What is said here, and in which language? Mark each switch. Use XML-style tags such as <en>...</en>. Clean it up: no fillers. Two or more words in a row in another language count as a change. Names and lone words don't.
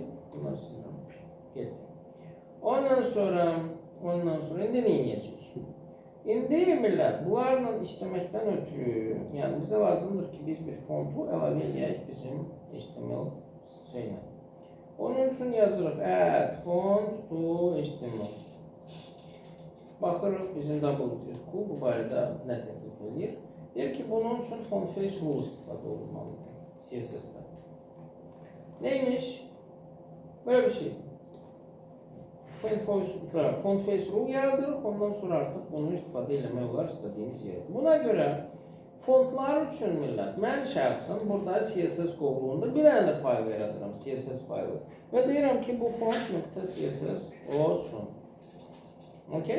<az>Bunları sildim. Getdik. Ondan sonra indi nə edəcəyik? İndi millət, bunlarla işləməkdən ötürü, yəni bizə lazımdır ki, biz bir fontu əlavə eləyək bizim HTML şeylə. Onun üçün yazırıq</az> <en>add font to HTML.</en> <az>Baxırıq bizim W200 bu barədə nə təklif edir? Deyir ki, bunun üçün</az> <en>font face rule</en> <az>istifadə olunmalıdır CSS-də. Neymiş? Böyle bir şey.</az> <en>Font face rule</en> <az>yaradırıq, ondan sonra artıq bunu istifadə eləmək olar istədiyimiz yerdə. Buna görə fontlar üçün millət, mən şəxsən burada CSS qovluğunda bir dənə də fayl yaradıram, CSS faylı. Və deyirəm ki, bu font.css olsun. Okay?</az>